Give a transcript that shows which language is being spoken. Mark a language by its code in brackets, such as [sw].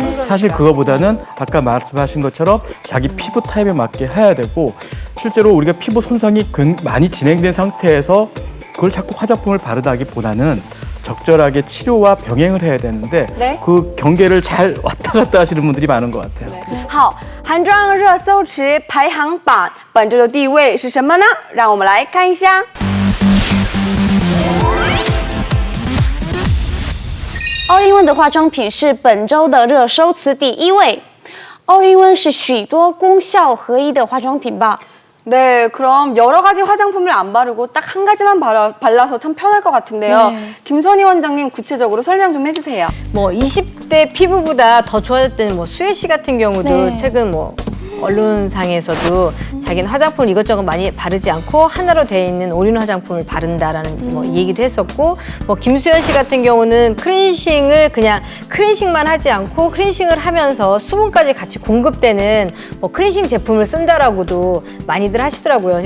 [ko] 사실 그거보다는 아까 말씀하신 것처럼 자기 피부 타입에 맞게 해야 되고 실제로 우리가 피부 손상이 많이 진행된 상태에서 그걸 자꾸 화장품을 바르다기보다는 적절하게 치료와 병행을 해야 되는데 그 경계를 잘 왔다 갔다 하시는 분들이 많은 것 같아요. [zh] 好，韩妆热搜词排行榜本周的地位是什么呢？让我们来看一下。 All-in-One 的化妆品是本周的热搜词第1位。 All-in-One 是许多功效合一的化妆品吧？ [ko] 네, 그럼 여러 가지 화장품을 안 바르고 딱 한 가지만 발라서 참 편할 것 같은데요. 김선희 원장님 구체적으로 설명 좀 해주세요. 뭐 20대 피부보다 더 좋아졌다는 뭐 수혜 씨 같은 경우도 최근 뭐 언론상에서도 자기는 화장품을 이것저것 많이 바르지 않고 하나로 되어 있는 올인원 화장품을 바른다라는 뭐 얘기도 했었고 뭐 김수현 씨 같은 경우는 클렌싱을 그냥 클렌싱만 하지 않고 클렌싱을 하면서 수분까지 같이 공급되는 뭐 클렌싱 제품을 쓴다라고도 많이들 하시더라고요.